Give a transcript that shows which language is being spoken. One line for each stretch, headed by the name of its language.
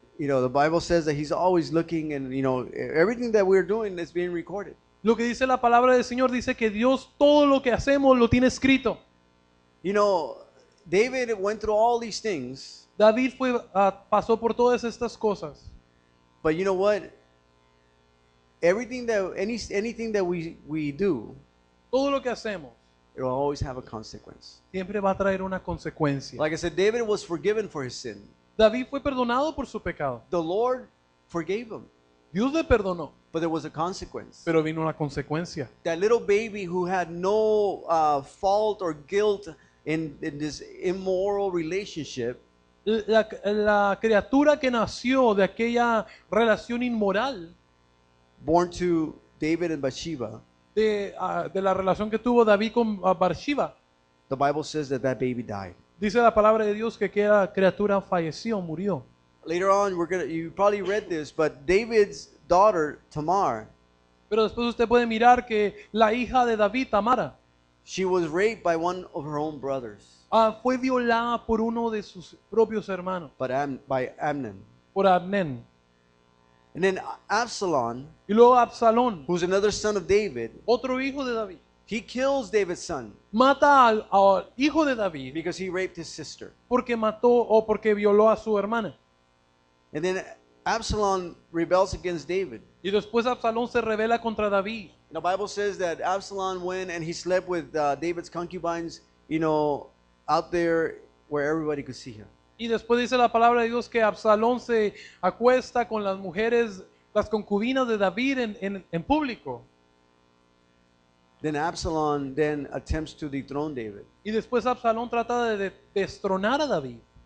English: You know, the Bible says that He's always looking, and, you know, everything that we're doing is being recorded.
Spanish: Lo que dice la palabra del Señor dice que Dios todo lo que hacemos lo tiene escrito.
English: You know, David went through all these things,
Spanish: David pasó por todas estas cosas.
English: but you know what? Anything that we do,
Spanish: Todo lo que hacemos
English: it will always have a consequence.
Spanish: siempre va a traer una consecuencia.
English: Like I said, David was forgiven for his sin.
Spanish: David fue perdonado por su pecado.
English: The Lord forgave him,
Spanish: Dios le perdonó,
English: but there was a consequence.
Spanish: pero vino una consecuencia.
English: That little baby who had no fault or guilt in this immoral relationship,
Spanish: La criatura que nació de aquella relación inmoral,
English: born to David and Bathsheba,
Spanish: de la relación que tuvo David con Bathsheba,
English: the Bible says that baby died.
Spanish: dice la palabra de Dios que aquella criatura falleció, murió.
English: Later on, you probably read this, but David's daughter, Tamar,
Spanish: Pero después usted puede mirar que la hija de David, Tamara,
English: she was raped by one of her own brothers,
Spanish: fue violada por uno de sus propios hermanos,
English: by Amnon.
Spanish: por Abner.
English: And then Absalom,
Spanish: Y luego Absalón,
English: who's another son of David,
Spanish: otro hijo de David,
English: he kills David's son
Spanish: mata al hijo de David
English: because he raped his sister.
Spanish: porque mató o porque violó a su hermana.
English: And then Absalom rebels against David.
Spanish: Y después Absalón se rebela contra David.
English: The Bible says that Absalom went and he slept with David's concubines, you know, out there where everybody could see him.
Spanish: Y después dice la palabra de Dios que Absalón se acuesta con las mujeres, las concubinas de David en público.
English: Then Absalom then attempts to dethrone David.
Spanish: Y después Absalón trata de destronar a David.